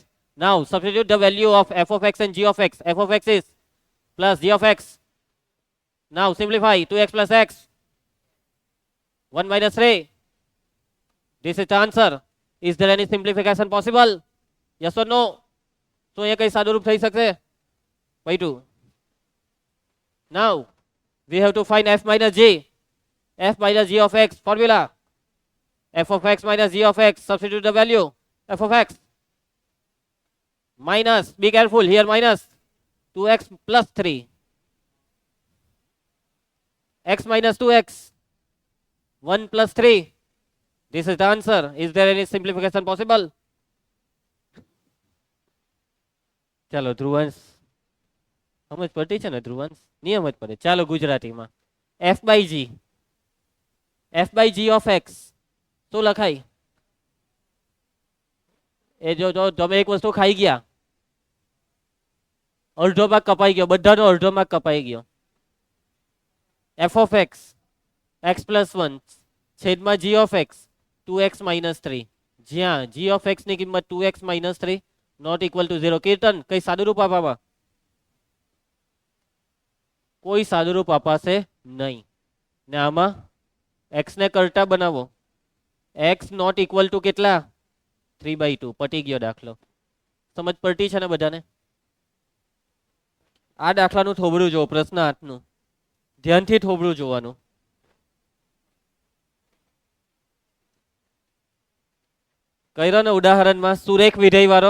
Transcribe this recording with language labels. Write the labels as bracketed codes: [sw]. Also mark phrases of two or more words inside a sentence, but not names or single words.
[en] Now substitute the value of f of x and g of x. f of x is plus g of x. Now simplify 2x plus x 1 minus 3. This is the answer. Is there any simplification possible? Yes or no? So [gu] અહીંયા કઈ સાદુરૂપ થઈ શકશે? [en] Wait. Now we have to find f minus g. f minus g of x formula. f of x minus g of x. Substitute the value. f of x minus, be careful here, minus 2x plus 3. x minus 2x 1 plus 3. This is the answer. Is there any simplification possible? [gu] ચાલો ધ્રુવંશ સમજ પડતી છે ને? ધ્રુવંશ નિયમ જ પડે. ચાલો ગુજરાતીમાં [en] f by g. f by g of x [gu] શું લખાય? એ જો તમે એક વસ્તુ ખાઈ ગયા, અડધો ભાગ કપાઈ ગયો, બધાનો અડધો ભાગ કપાઈ ગયો. [en] f of x x plus 1 છેદમાં g of x 2x minus 3. જ્યાં g of x [gu] ની કિંમત [en] 2x minus 3 not equal to 0. [gu] કીર્તન કઈ સાદુરૂપ આપવા? કોઈ સાદુરૂપ અપાશે નહીં. ને આમાં x ને કરતા બનાવો. [en] x not equal to કેટલા? 3/2. [gu] પટી ગયો દાખલો. સમજ પડતી છે ને બધાને? આ દાખલાનું થોબડું જો, પ્રશ્ન 8નું ધ્યાનથી થોબડું જોવાનું. કર્યો ને ઉદાહરણમાં સુરેખ વિધેય વાળો.